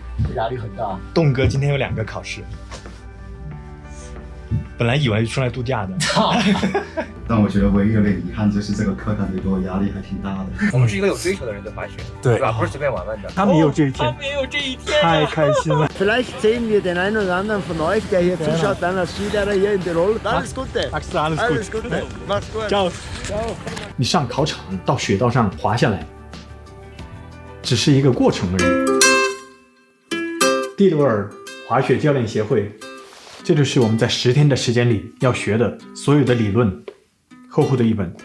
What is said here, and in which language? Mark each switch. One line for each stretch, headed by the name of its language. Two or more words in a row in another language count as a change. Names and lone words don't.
Chinese: 压力很大。栋哥今天有2个考试，本来以为出来度假的，但我觉得唯一有点遗憾就是这个课堂里给我压力还挺大的。我们是一个有追求的人对滑雪，对是吧？不是随便玩玩的。他们也有这一天，他们也有这一天，太开心了。
German: Vielleicht sehen wir den einen oder anderen von euch, der hier zuschaut, dann als Skilehrer hier in Tirol. Alles Gute. Alles Gute. Mach's gut. Ciao.
Chinese: 你上考场到雪道上滑下来，只是一个过程而已。蒂罗尔滑雪教练协会，这就是我们在10天的时间里要学的所有的理论，厚厚的一本。